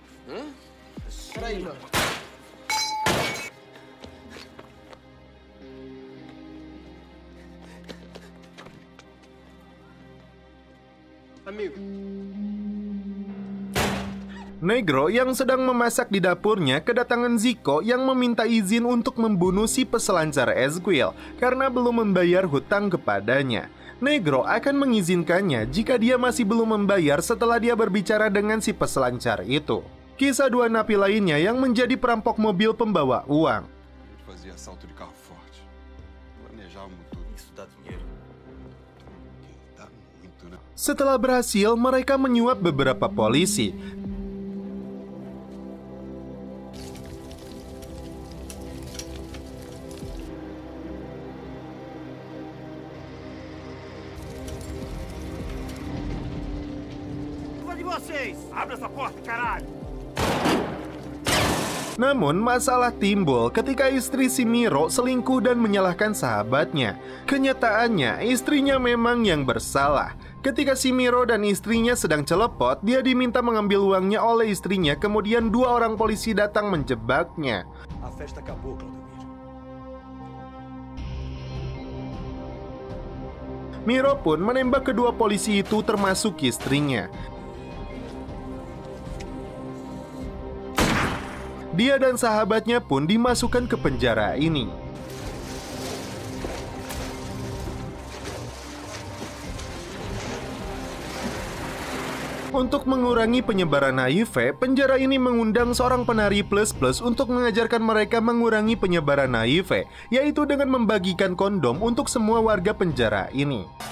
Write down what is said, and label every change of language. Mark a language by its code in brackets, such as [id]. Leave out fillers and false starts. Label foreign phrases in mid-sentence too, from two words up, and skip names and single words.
[pt] Hã? Peraí, meu. Amigo. [id] Negro yang sedang memasak di dapurnya kedatangan Zico yang meminta izin untuk membunuh si peselancar Esquil karena belum membayar hutang kepadanya. Negro akan mengizinkannya jika dia masih belum membayar setelah dia berbicara dengan si peselancar itu. Kisah 2 napi lainnya yang menjadi perampok mobil pembawa uang. [pt] Fazia assalto de carro forte. Planejávamos tudo. Isso dá dinheiro. Dá muito, né? [id] Setelah berhasil, mereka menyuap beberapa polisi. [pt] Abre essa porta, caralho! [id] Namun masalah timbul ketika istri si Miro selingkuh dan menyalahkan sahabatnya. Kenyataannya istrinya memang yang bersalah. Ketika si Miro dan istrinya sedang celepot, dia diminta mengambil uangnya oleh istrinya. Kemudian 2 orang polisi datang menjebaknya. [pt] A festa acabou, Claudemir. [id] Miro pun menembak kedua polisi itu termasuk istrinya. Dia dan sahabatnya pun dimasukkan ke penjara ini. Untuk mengurangi penyebaran HIV, penjara ini mengundang seorang penari plus-plus untuk mengajarkan mereka mengurangi penyebaran HIV, yaitu dengan membagikan kondom untuk semua warga penjara ini.